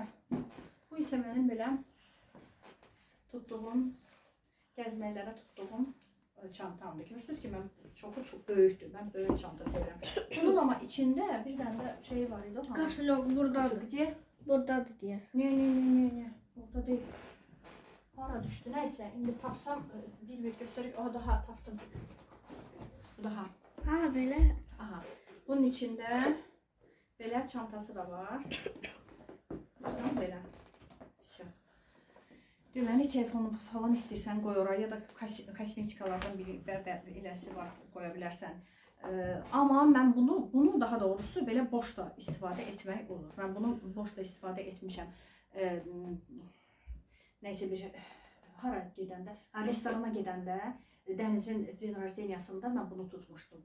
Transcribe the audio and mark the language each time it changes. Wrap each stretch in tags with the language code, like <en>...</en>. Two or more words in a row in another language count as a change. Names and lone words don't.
<az>Bu isə mənim belə tutduğum, gəzməklərə tutduğum çantamdır. Görürsünüz ki, mən çox böyükdür. Mən böyük çanta sevirəm. Bunun amma içində bir dənə də şey var idi. Kaşalok buradadır.</az> <ru>Где?</ru> <tr>Buradadır diye. Ne. Burada değil. Para düştü. Neyse. Şimdi tapsam bir gösterip.</tr> <az>Aha daha taptım. Bu daha.</az> <tr>Ha böyle. Aha.</tr> <az>Bunun içinde belə çantası da var. Bakın belə. Deməli telefonu falan istəyirsən qoy oraya, ya da kosmetikalardan biri eləsi var, qoya bilərsən. Amma mən bunu daha doğrusu belə boş da istifadə etmək olur. Mən bunu boş da istifadə etmişəm. Nəysə bir hara gedəndə, restorana gedəndə, Dənizin Cinrajdeniyasında mən bunu tutmuşdum.</az>